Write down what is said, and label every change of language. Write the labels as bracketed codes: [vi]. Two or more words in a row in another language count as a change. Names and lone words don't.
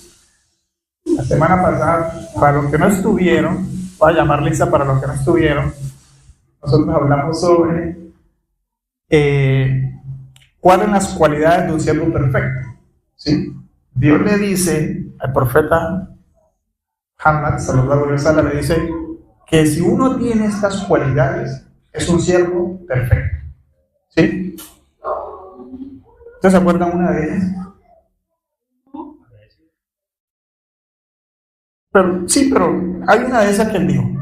[es] La semana pasada, para los que no estuvieron, voy a llamar lista para los que no estuvieron, nosotros hablamos sobre cuáles son las cualidades de un siervo perfecto. ¿Sí? Dios le dice al profeta Muhammad [ar] صلى الله عليه وسلم, [es] le dice que si uno tiene estas cualidades es un siervo perfecto. ¿Sí? ¿Ustedes se acuerdan una de ellas? Pero hay una de esas que él dijo.